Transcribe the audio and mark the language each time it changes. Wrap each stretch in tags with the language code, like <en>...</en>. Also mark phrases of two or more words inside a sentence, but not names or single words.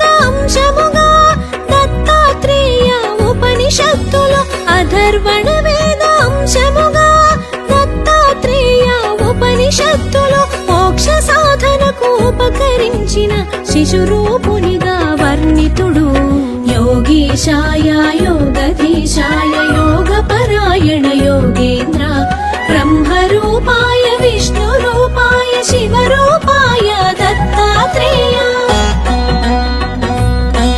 <te>అంశముగా దత్తాత్రేయ ఉపనిషత్తులు అధర్వణ వేద అంశముగా దత్తాత్రేయ ఉపనిషత్తులు మోక్ష సాధనకు ఉపకరించిన శిశురూపునిగా వర్ణితుడు</te> <sa>योगीशाय योगधीशाय योगपरायण योगेन्द्र ब्रह्मरूपाय विष्णुरूपाय शिवरूपाय दत्तात्रेय</sa>